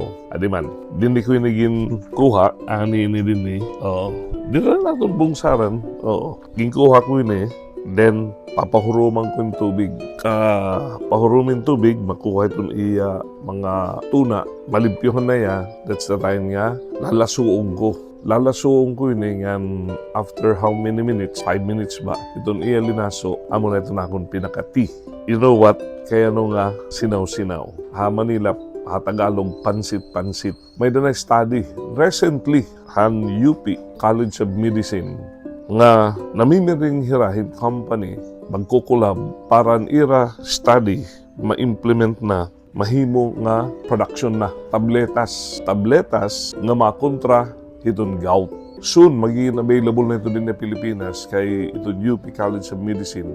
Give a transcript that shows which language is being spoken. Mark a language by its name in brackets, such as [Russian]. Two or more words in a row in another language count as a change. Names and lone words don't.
[Waray] Adi man, din ko inigin kuha, ani ini din eh. [Filipino] Oo. Di na natin bungsaran. Oo. Ginkuha ko yun eh. [Waray] Then, papahuruman ko yung tubig. Pahurumin tubig, makuha itong iya mga tuna. Malimpyuhan na ya, [English] that's the time [Waray] nga, lalasuong ko. Lalasuong ko yun eh, ngan [English] after how many minutes? [Waray] 5 minutes ba? Itong iya linaso, amo na ito na akong pinakati. [English] You know what? [Waray] Kaya no nga, sinaw-sinaw. Manila, Tagalog, pansit-pansit. May na study recently, han UP, College of Medicine, nga namimiring hirahin company magkukulab para ira study ma-implement na mahimo nga production na tabletas nga makontra itong gout. Soon, magiging available na ito din na Pilipinas kay itong UP College of Medicine.